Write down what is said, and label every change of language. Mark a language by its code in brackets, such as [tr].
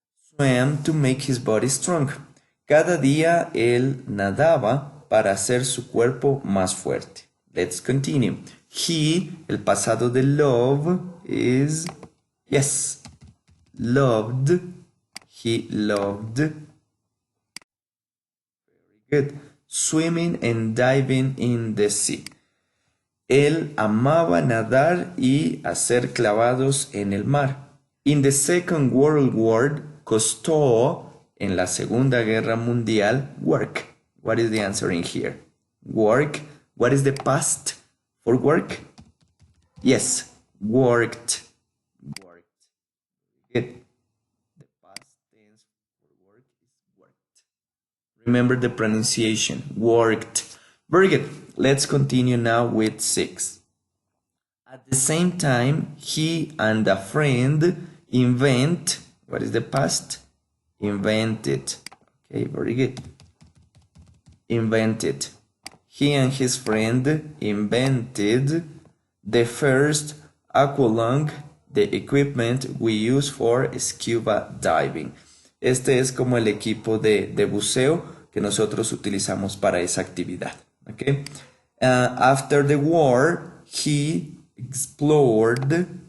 [en] Swam to make his body strong. [es] Cada día él nadaba para hacer su cuerpo más fuerte. [en] Let's continue. He, [es] el pasado de [en] love is, yes, loved. He loved. Very good. Swimming and diving in the sea. [es] Él amaba nadar y hacer clavados en el mar. [en] In the Second World War, [es] costó en la Segunda Guerra Mundial [en] work. What is the answer in here? Work. What is the past for work? Yes, worked. Worked. Good. The past tense for work is worked. Remember the pronunciation. Worked. Very good. Let's continue now with 6. At the same time, he and a friend invent. What is the past? Invented. Okay, very good. Invented. He and his friend invented the first aqualung, the equipment we use for scuba diving. [es] Este es como el equipo de buceo que nosotros utilizamos para esa actividad. [en] Okay. After the war, he explored.